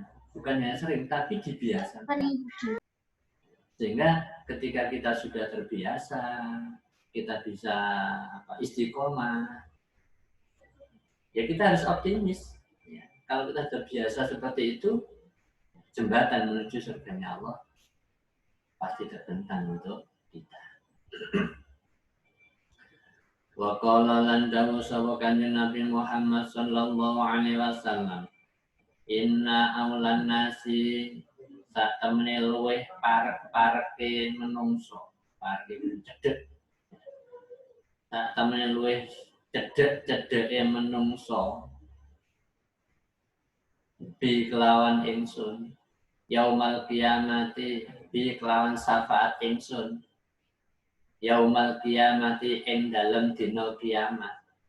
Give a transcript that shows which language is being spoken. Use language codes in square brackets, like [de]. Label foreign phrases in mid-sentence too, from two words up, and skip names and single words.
[id] Bukan hanya sering, tapi dibiasakan. Sehingga ketika kita sudah terbiasa, kita bisa istiqomah, ya kita harus optimis. Ya, kalau kita terbiasa seperti itu, jembatan menuju surganya Allah pasti terbentang untuk kita. [ar] Wa qala [jv] lan dawu sapa kanjeng Nabi Muhammad [ar] sallallahu alaihi wasallam, inna aulan nasi [jv] satemene luweh parek-pareke menungso, pareke cedhek. Satemene luweh cedhek-cedheke menungso bi kelawan ingsun [ar] yaumal kiamati [jv] bi kelawan syafaat ingsun [ar] yaumal kiamati [jv] ing dalem dina kiamat.